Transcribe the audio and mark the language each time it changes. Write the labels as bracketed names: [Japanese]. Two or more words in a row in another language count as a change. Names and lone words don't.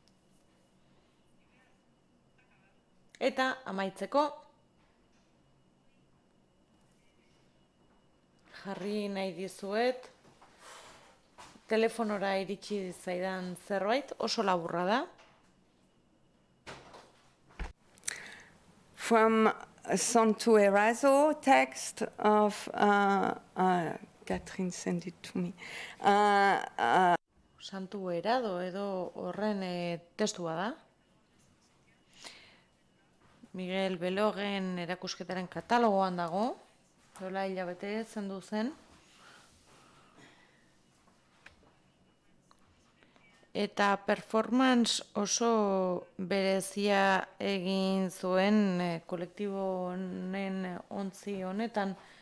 [Basque] Eta amaitzeko, jarri nahi dizuet, telefonora iritsi zaidan zerbait, oso laburra da. [English] From Santo Eraso text of Catherine sent it to me. [Basque] Santu Erado edo horren testua da. Miguel Belogen erakusketaren katalogoan dago. Dola hilabete zendu zen. Eta performance oso berezia egin zuen kolektibo honen ontzi honetan.